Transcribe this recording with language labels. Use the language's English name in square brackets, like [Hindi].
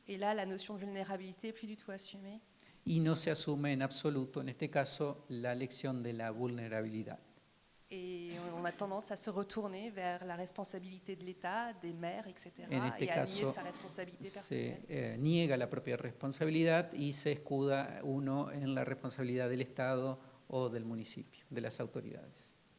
[French] Et là, la notion de vulnérabilité n'est plus du tout assumée. [Spanish] Y no se asume en absoluto, en este caso, la lección de la vulnerabilidad. [French] Et on a tendance à se retourner vers la responsabilité de l'État, des maires, etc. [Spanish] En este [French] et à nier [Spanish] caso, [French] sa responsabilité personnelle. [Spanish] se niega la propia responsabilidad y se escuda uno en la responsabilidad del Estado o del municipio, de las autoridades.